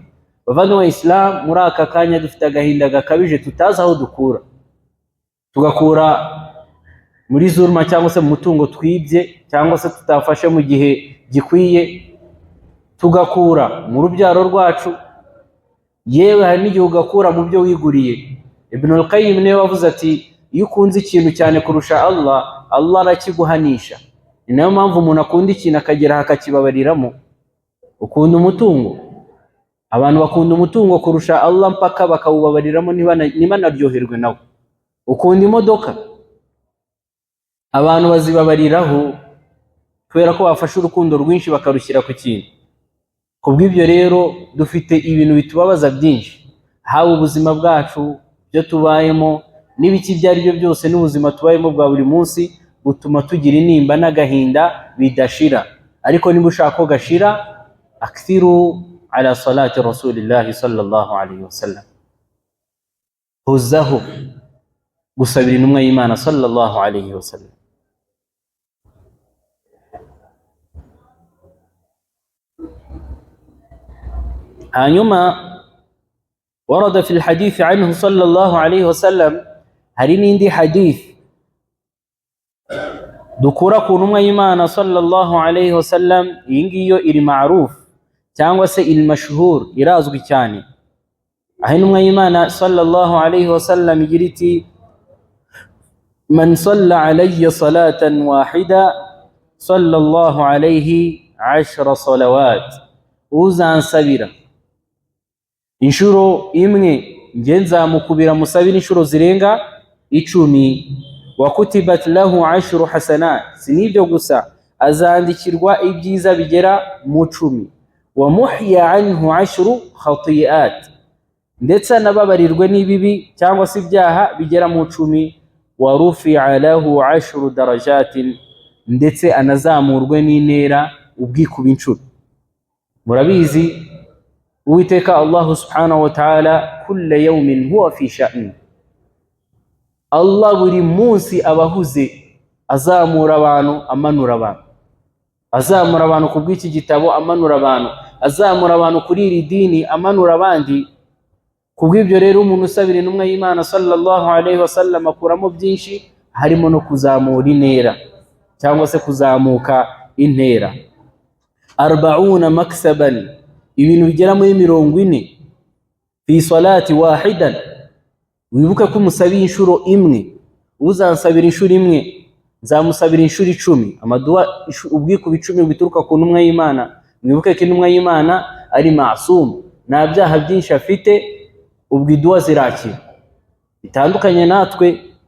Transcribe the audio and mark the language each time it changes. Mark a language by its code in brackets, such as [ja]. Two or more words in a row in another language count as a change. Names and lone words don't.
[rw] Bavandimwe wa Islam, muri aka kanya dufite agahinda gakabije tutazi aho dukura, tugakura muri zulma cyangwa se mu mutungo twibye cyangwa se tutafashe mu gihe gikwiye, tugakura mu rubyaro rwacu, yewe hari n'igihe ugakura mu byo wiguriye. Ibn al-Qayyim niwe wavuze ati iyo ukunze ikintu cyane kurusha Allah, Allah arakiguhanisha. Ni nayo mpamvu umuntu akunda ikintu akagera akakibabariramo. Ukunda umutungo, abantu bakunda umutungo kurusha Allah mpaka bakawubabariramo ntibanaryoherwe nawe. Ukunda imodoka, abantu bazibabariraho kubera ko bafashe urukundo rwinshi bakarushyira ku kintu. Kubw'ibyo rero dufite ibintu bitubabaza byinshi, haba ubuzima bwacu, byo tubayemo, n'ibiki ibyo ari byo byose n'ubuzima tubayemo bwa buri munsi butuma tugira intimba n'agahinda bidashira. Ariko niba ushaka ko gashira, [ar] أكثروا على صلاة رسول الله صلى الله عليه وسلم, [rw] huzaho gusabira intumwa y'Imana [ar] صلى الله عليه وسلم. hanyuma ورد في الحديث عنه صلى الله عليه وسلم, [rw] hari n'indi hadith dukura ku ntumwa y'Imana [ar] صلى الله عليه وسلم. [rw] Iyi ngiyo iri ma'ruf cyangwa se iri mashhur, irazwi cyane. aho intumwa y'Imana [ar] صلى الله عليه وسلم [rw] igira iti: [ar] من صلى علي صلاة واحدة صلى الله عليه 10 صلوات, [rw] uzansabira inshuro imwe nge nzamukubira musabira inshuro zirenga 10. [ar] وكتبت له 10 حسنات, [rw] sinibyo gusa azandikirwa ibyiza bigera mu 10. [ar] ومحيت عنه 10 خطيئات, [rw] ndetse anababarirwe n'ibibi cyangwa se ibyaha bigera mu 10. [ar] ورفع له 10 درجات, [rw] ndetse anazamurwe n'intera ubwikuba inshuro. murabizi Uwiteka Allah [ar] سبحانه وتعالى كل يوم هو في شأن, [rw] Allah buri munsi abahuze, azamura abantu amanura abantu, azamura abantu kubw'iki gitabo amanura abantu, azamura abantu kuri iri dini amanura abandi. Kubw'ibyo rero umuntu usabira intumwa y'Imana [ar] صلى الله عليه وسلم [rw] akuramo byinshi, harimo no kuzamura intera cyangwa se kuzamuka intera. 40 maksaban, ibintu bigera muri 40 [ar] في صلاة واحدة. [rw] Wibuke ko umusabiye inshuro imwe, uzansabira inshuro imwe nzamusabira inshuro 10. amaduwa ubwikuba 10 bituruka ku ntumwa y'Imana. Mwibuke ko intumwa y'Imana ari ma'sum, nta byaha byinshi afite, ubwo iduwa zirakira, bitandukanye natwe.